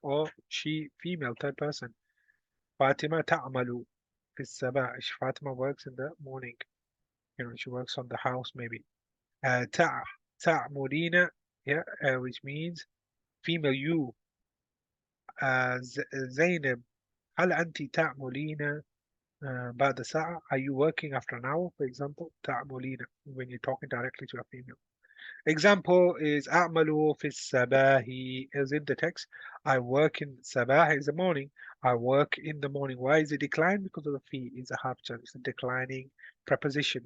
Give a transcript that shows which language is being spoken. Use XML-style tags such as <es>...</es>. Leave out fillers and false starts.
<en>Or she, female, third person. Fatima</en> <ar>ta'malu fi sabah.</ar> <en>Fatima works in the morning. You know, she works on the house maybe. Ta'mulina, yeah, which means female, you.</en> <ar>Zainab, هل أنت تعملين بعد ساعة?</ar> <en>Are you working after an hour, for example? تعملين, when you're talking directly to a female. Example is</en> <ar>أعمل في الصباح,</ar> <en>is in the text. I work in sabah is the morning. I work in the morning. Why is it declined? Because of the fee. It's a half term. It's a declining preposition.</en>